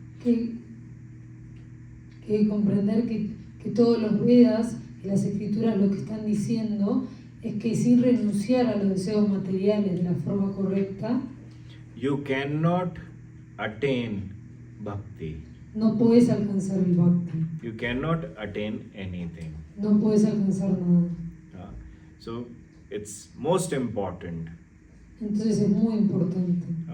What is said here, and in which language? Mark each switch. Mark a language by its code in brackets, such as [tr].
[es] Que comprender que todos los Vedas y las escrituras lo que están diciendo es que sin renunciar a los deseos materiales de la forma correcta, [en] you cannot attain bhakti. [es] No puedes alcanzar el bhakti. [en] You cannot attain anything. [es] No puedes alcanzar nada. [en] So it's most important. [es] Entonces es muy importante.